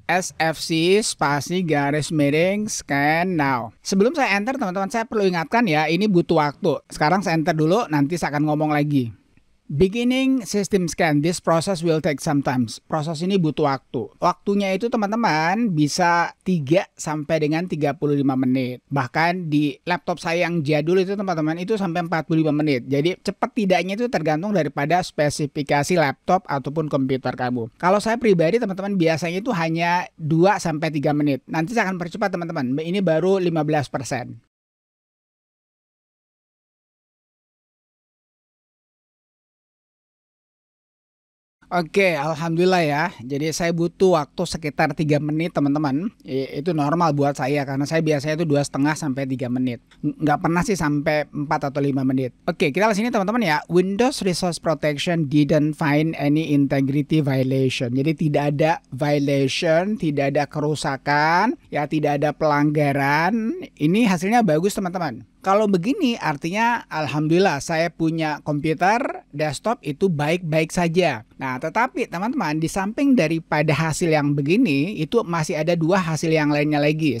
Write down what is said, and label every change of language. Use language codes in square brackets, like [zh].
[id] SFC spasi garis miring [en] scan now. [id] Sebelum saya enter, teman-teman, saya perlu ingatkan ya, ini butuh waktu. Sekarang saya enter dulu, nanti saya akan ngomong lagi. [en] Beginning system scan, this process will take some time. [id] Proses ini butuh waktu. Waktunya itu, teman-teman, bisa 3 sampai dengan 35 menit. Bahkan di laptop saya yang jadul itu, teman-teman, itu sampai 45 menit. Jadi cepat tidaknya itu tergantung daripada spesifikasi laptop ataupun komputer kamu. Kalau saya pribadi, teman-teman, biasanya itu hanya 2 sampai 3 menit. Nanti saya akan percepat, teman-teman. Ini baru 15%. Oke, alhamdulillah ya. Jadi saya butuh waktu sekitar 3 menit, teman-teman. Itu normal buat saya karena saya biasanya itu 2,5 sampai 3 menit. Nggak pernah sih sampai 4 atau 5 menit. Oke, kita lihat sini, teman-teman ya. [en] Windows Resource Protection didn't find any integrity violation. [id] Jadi tidak ada violation, tidak ada kerusakan, ya tidak ada pelanggaran. Ini hasilnya bagus, teman-teman. kalau begini artinya alhamdulillah saya punya komputer desktop itu baik-baik saja. Nah, tetapi teman-teman, di samping daripada hasil yang begini, itu masih ada dua hasil yang lainnya lagi.